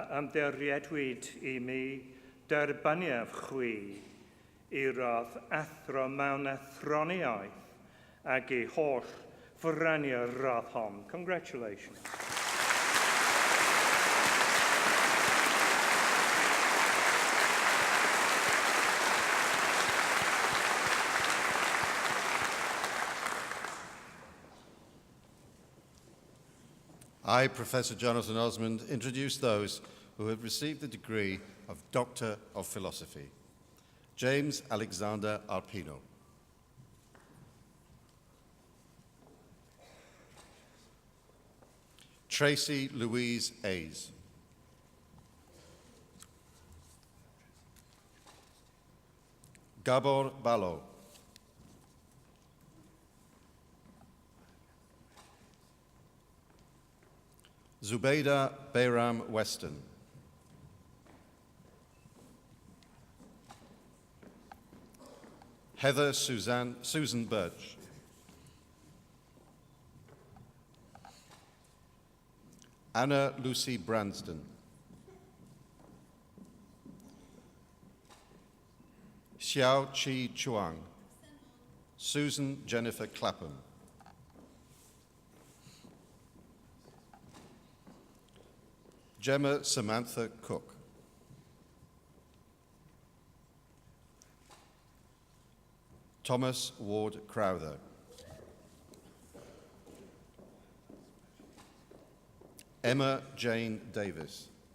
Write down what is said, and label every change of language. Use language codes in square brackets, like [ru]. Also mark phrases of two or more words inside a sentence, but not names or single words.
[cy] ymddiriedwyd I mi derbaniaf chwi I radd athro mewn athroniaeth ag ei holl ffreniau'r radd hon. [en] Congratulations. I, Professor Jonathan Osmond, introduce those who have received the degree of Doctor of Philosophy. James Alexander Arpino. Tracy Louise Ayes. Gabor Balo. Zubeida Bayram Weston. Heather Susan Birch. Anna Lucy Branston. Xiao Chi Chuang. Susan Jennifer Clapham. Gemma Samantha Cook. Thomas Ward Crowther. Emma Jane Davis.